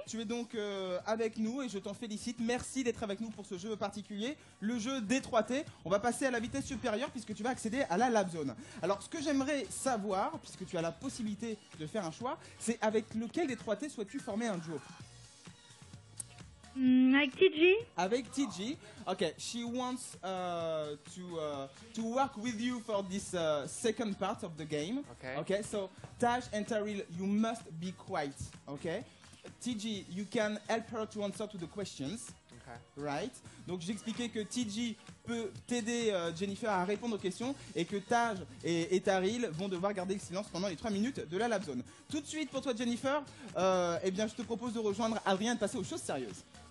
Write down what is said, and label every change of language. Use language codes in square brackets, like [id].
[fr] tu es donc avec nous et je t'en félicite. Merci d'être avec nous pour ce jeu particulier, le jeu D3T. On va passer à la vitesse supérieure puisque tu vas accéder à la Lab Zone. Alors ce que j'aimerais savoir, puisque tu as la possibilité de faire un choix, c'est avec lequel des 3T souhaites-tu former un duo? Avec TG. Avec TG. [en] Okay, she wants to work with you for this second part of the game. Okay. Okay, so Taj and Taril, you must be quiet. Okay, TG, you can help her to answer to the questions. Okay. Right. [fr] Donc j'expliquais que TG peut t'aider Jennifer à répondre aux questions et que Taj et Taril vont devoir garder le silence pendant les 3 minutes de la Lab Zone. Tout de suite pour toi Jennifer, eh bien je te propose de rejoindre Adrien et de passer aux choses sérieuses.